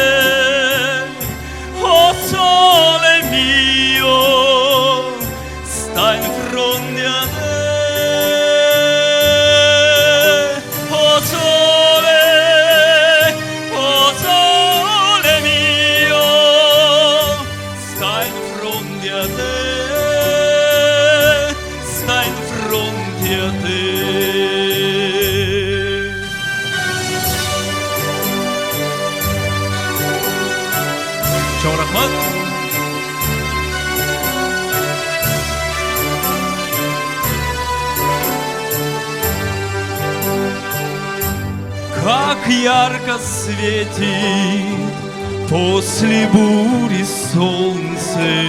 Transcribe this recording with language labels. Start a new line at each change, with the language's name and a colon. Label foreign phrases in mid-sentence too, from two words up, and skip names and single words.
Neapolitan: oh sole mio, sta in fronte a te, oh sole mio, sta in fronte a te.
Kyrgyz: Чоң рахмат.
Russian: Как ярко светит после бури солнце,